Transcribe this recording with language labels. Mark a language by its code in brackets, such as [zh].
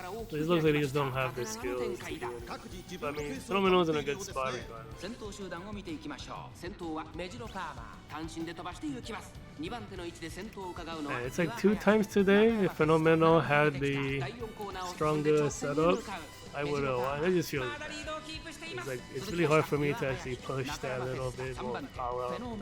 [en] But it looks like they just don't have the skills to do it. But I mean, Fenomeno's in a good spot regardless. [ja] 先頭集団を見ていきましょう。先頭はメジロパーマー。単身で飛ばして行きます。2番手の位置で先頭を伺うのは [en] And it's like 2 times today. If Fenomeno had the stronger setup, I would have won. I just feel it's like it's really hard for me to actually push that little bit more power up.